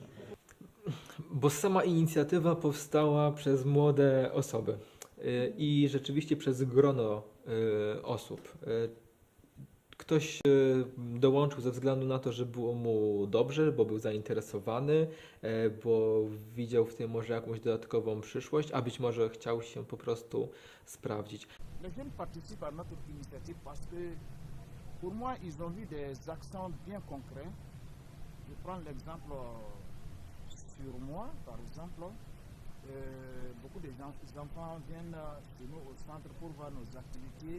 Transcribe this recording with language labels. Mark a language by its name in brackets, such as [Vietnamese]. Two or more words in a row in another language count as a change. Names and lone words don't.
[Polish] Bo sama inicjatywa powstała przez młode osoby i rzeczywiście przez grono osób. Ktoś dołączył ze względu na to, że było mu dobrze, bo był zainteresowany, bo widział w tym może jakąś dodatkową przyszłość, a być może chciał się po prostu sprawdzić. [French] Les jeunes participent à notre initiative parce que pour moi, ils ont vu des accents bien concrets. Je prends l'exemple sur moi, par exemple. Beaucoup de gens, les enfants viennent chez nous au centre pour voir nos activités.